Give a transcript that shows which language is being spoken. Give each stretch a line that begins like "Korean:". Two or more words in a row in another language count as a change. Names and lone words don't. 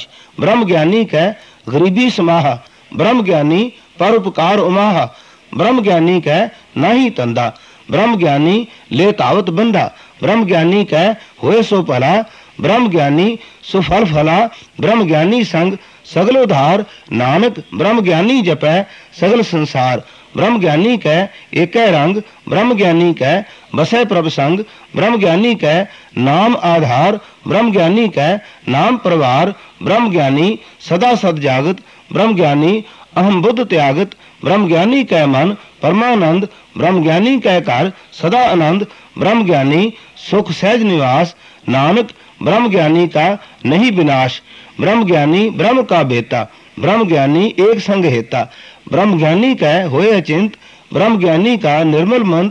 Punjabi: ਬ੍ਰਹਮ ਗਿਆਨੀ ਕਾ ਗਰੀਬੀ ਸਮਾਹਾ, ਬ੍ਰਹਮ ਗਿਆਨੀ ਪਰੋਪਕਾਰ ਉਮਾਹਾ। ਬ੍ਰਹਮ ਗਿਆਨੀ ਕਾ ਨਾਹੀ ਤੰਦਾ, ਬ੍ਰਹਮ ਗਿਆਨੀ ਲੇ ਤਾਵਤ ਬੰਧਾ। ਬ੍ਰਹਮ ਗਿਆਨੀ ਕਾ ਹੋਏ ਸੋ ਭਲਾ, ਬ੍ਰਹਮ ਗਿਆਨੀ ਸੁਫਲ ਫਲਾ। ਬ੍ਰਹਮ ਗਿਆਨੀ ਸੰਗ ਸਗਲ ਉਧਾਰ, ਨਾਨਕ ਬ੍ਰਹਮ ਗਿਆਨੀ ਜਪੈ ਸਗਲ ਸੰਸਾਰ। ਬ੍ਰਹਮ ਗਿਆਨੀ ਕੈ ਏਕ ਰੰਗ, ਬ੍ਰਹਮ ਗਿਆਨੀ ਕੈ ਬਸੈ ਪ੍ਰਭ ਸੰਗ। ਬ੍ਰਹਮ ਗਿਆਨੀ ਕੈ ਨਾਮ ਆਧਾਰ, ਬ੍ਰਹਮ ਗਿਆਨੀ ਕੈ ਨਾਮ ਪ੍ਰਵਾਰ। ਬ੍ਰਹਮ ਗਿਆਨੀ ਸਦਾ ਸਦ ਜਾਗਤ, ਬ੍ਰਹਮ ਗਿਆਨੀ ਅਹਮ ਬੁੱਧ ਤਿਆਗਤ। ਬ੍ਰਹਮ ਗਿਆਨੀ ਕੈ ਮਨ ਪਰਮਾਨੰਦ, ਬ੍ਰਹਮ ਗਿਆਨੀ ਕੈ ਘਰ ਸਦਾ ਆਨੰਦ। ਬ੍ਰਹਮ ਗਿਆਨੀ ਸੁਖ ਸਹਜ ਨਿਵਾਸ, ਨਾਨਕ ਬ੍ਰਹਮ ਗਿਆਨੀ ਕਾ ਨਹੀਂ ਵਿਨਾਸ਼। ਬ੍ਰਹਮ ਗਿਆਨੀ ਬ੍ਰਹਮ ਕਾ ਬੇਟਾ, ਬ੍ਰਹਮ ਗਿਆਨੀ ਏਕ ਸੰਗ ਹੇਤਾ। ਬ੍ਰਹਮ ਗਿਆਨੀ ਕਾ ਹੋਏ ਅਚਿੰਤ, ਬ੍ਰਹਮ ਗਿਆਨੀ ਕਾ ਨਿਰਮਲ ਮੰਤ।